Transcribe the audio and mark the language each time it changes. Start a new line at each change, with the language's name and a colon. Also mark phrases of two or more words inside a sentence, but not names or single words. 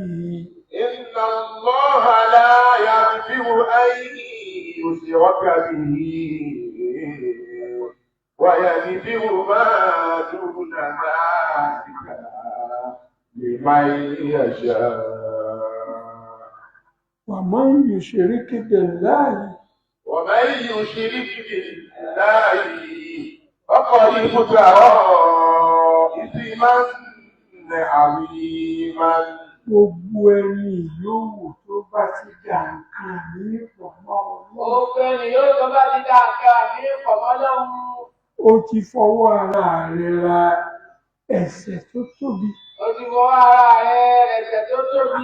Arabic: إن الله لا يغفر أن يشرك به ويغفر ما دون ذلك لمن يشاء. ومن يشرك بالله فقد افترى إثما عظيما.
Yoruba: Gbogbo ẹni yòówù tó bá ti dà nǹkan ní ìpọ̀mọ́ Ọlọ́run. Gbogbo ẹni yóò tó bá ti dà nǹkan ní ìpọ̀mọ́ Ọlọ́run. Ó ti fọwọ́ ara rẹ̀ ra ẹ̀ṣẹ̀ tó tóbi. Ó ti fọwọ́ ara rẹ̀ ẹ̀ṣẹ̀ tó tóbi.